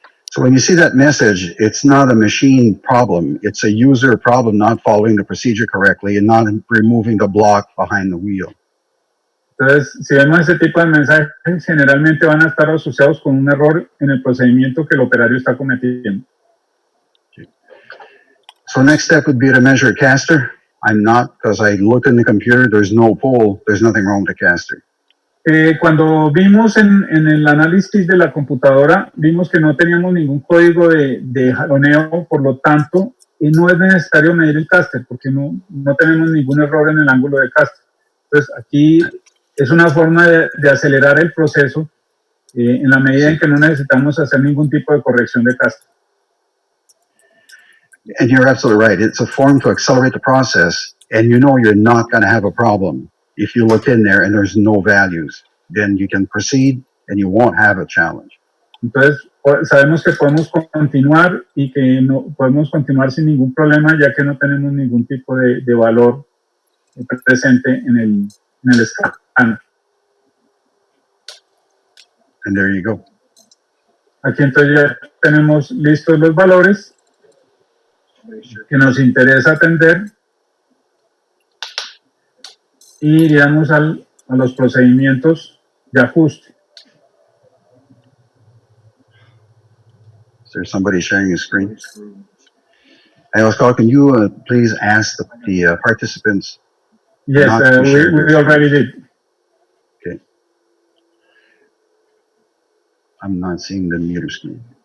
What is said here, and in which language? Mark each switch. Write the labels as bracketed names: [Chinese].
[English] So when you see that message, it's not a machine problem. It's a user problem not following the procedure correctly and not removing the block behind the wheel. [Spanish] Entonces, si vemos ese tipo de mensajes, generalmente van a estar asociados con un error en el procedimiento que el operario está cometiendo. [English] So next step would be to measure a caster. I'm not, because I looked in the computer, there's no pull, there's nothing wrong with the caster. [Spanish] Cuando vimos en el análisis de la computadora, vimos que no teníamos ningún código de jaloneo, por lo tanto, no es necesario medir el caster, porque no tenemos ningún error en el ángulo de caster. Entonces, aquí es una forma de acelerar el proceso en la medida en que no necesitamos hacer ningún tipo de corrección de casco. [English] And you're absolutely right. It's a form to accelerate the process, and you know you're not going to have a problem. If you look in there and there's no values, then you can proceed and you won't have a challenge. [Spanish] Entonces, sabemos que podemos continuar y que no podemos continuar sin ningún problema, ya que no tenemos ningún tipo de valor presente en el escáner. [English] And there you go. [Spanish] Aquí entonces ya tenemos listos los valores que nos interesa atender y iríamos a los procedimientos de ajuste. [English] Is there somebody sharing a screen? Hey, Oscar, can you please ask the participants? Yes, we already did. Okay. I'm not seeing the meter screen.